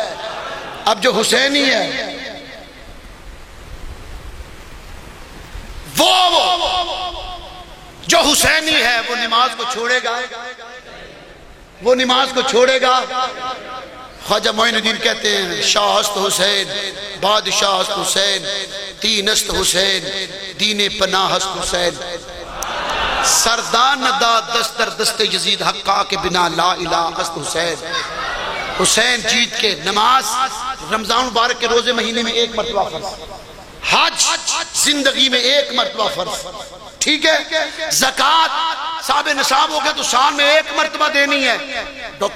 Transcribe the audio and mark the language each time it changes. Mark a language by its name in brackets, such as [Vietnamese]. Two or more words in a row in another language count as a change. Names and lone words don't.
[Urdu] اب جو حسینی ہے وہ جو حسینی ہے وہ نماز کو چھوڑے گا، وہ نماز کو چھوڑے گا۔ خواجہ معین الدین کہتے ہیں [Persian] شاہ است حسین، بادشاہ است حسین، دین است حسین، دین پناہ است حسین، سردان ندا دست در دست یزید حقا کے بنا لا الہ است حسین۔ [Urdu] حسین جیت کے نماز رمضان مبارک کے روزے مہینے میں 1 مرتبہ فرض، حج زندگی میں 1 مرتبہ فرض، ٹھیک ہے، زکوٰۃ صاحب نصاب ہو گیا تو سال میں 1 مرتبہ دینی ہے، ڈاکٹر